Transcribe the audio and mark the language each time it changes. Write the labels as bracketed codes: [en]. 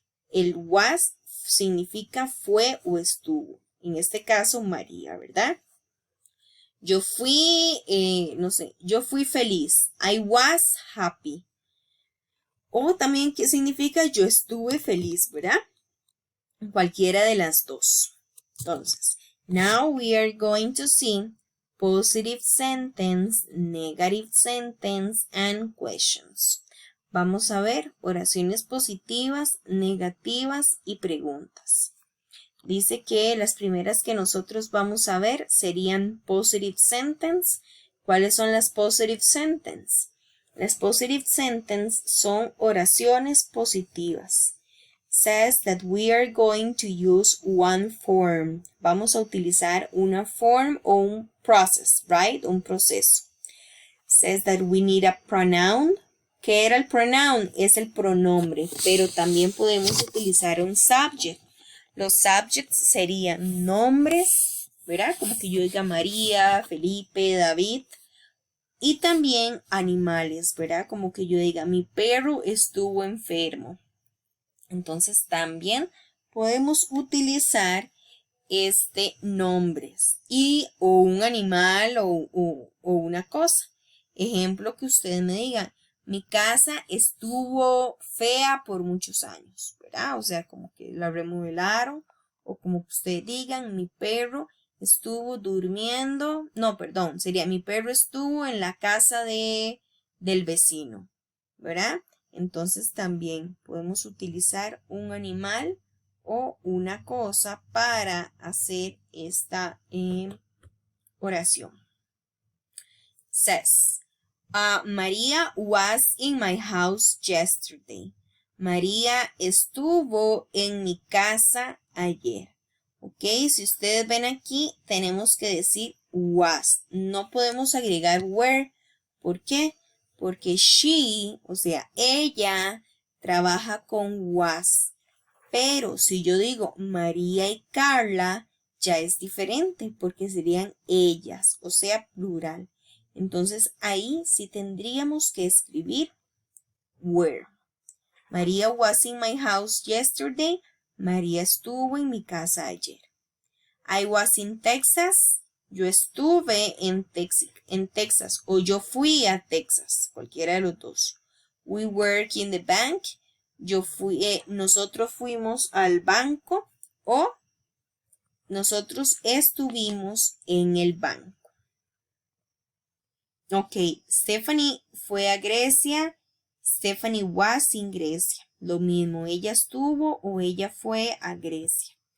[es] El was significa fue o estuvo. En este caso, María, ¿verdad? Yo fui, yo fui feliz. [en] I was happy. [es] O también, ¿qué significa? Yo estuve feliz, ¿verdad? Cualquiera de las dos. [en] Entonces, now we are going to see positive sentence, negative sentence, and questions. [es] Vamos a ver oraciones positivas, negativas y preguntas. Dice que las primeras que nosotros vamos a ver serían positive sentence. ¿Cuáles son las positive sentence? Las positive sentence son oraciones positivas. [en] Says that we are going to use one form. [es] Vamos a utilizar una form o un process, right? Un proceso. [en] Says that we need a pronoun. [es] ¿Qué era el pronoun? Es el pronombre, pero también podemos utilizar un subject. Los subjects serían nombres, ¿verdad? Como que yo diga María, Felipe, David. Y también animales, ¿verdad? Como que yo diga mi perro estuvo enfermo. Entonces también podemos utilizar nombres y o un animal o una cosa. Ejemplo que ustedes me digan, mi casa estuvo fea por muchos años, ¿verdad? O sea, como que la remodelaron o como que ustedes digan, mi perro estuvo durmiendo, no, perdón, sería mi perro estuvo en la casa del vecino, ¿verdad? Entonces también podemos utilizar un animal o una cosa para hacer esta oración. [en] Says, María was in my house yesterday. [es] María estuvo en mi casa ayer. Ok, si ustedes ven aquí, tenemos que decir was. No podemos agregar were. ¿Por qué? Porque she, o sea, ella, trabaja con was. Pero si yo digo María y Carla, ya es diferente porque serían ellas, o sea, plural. Entonces ahí sí tendríamos que escribir were. [en] María was in my house yesterday. [es] María estuvo en mi casa ayer. [en] I was in Texas. [es] Yo estuve en Texas o yo fui a Texas, cualquiera de los dos. [en] We work in the bank. [es] Nosotros fuimos al banco o nosotros estuvimos en el banco. Ok, Stephanie fue a Grecia. [en] Stephanie was in Grecia. [es] Lo mismo, ella estuvo o ella fue a Grecia.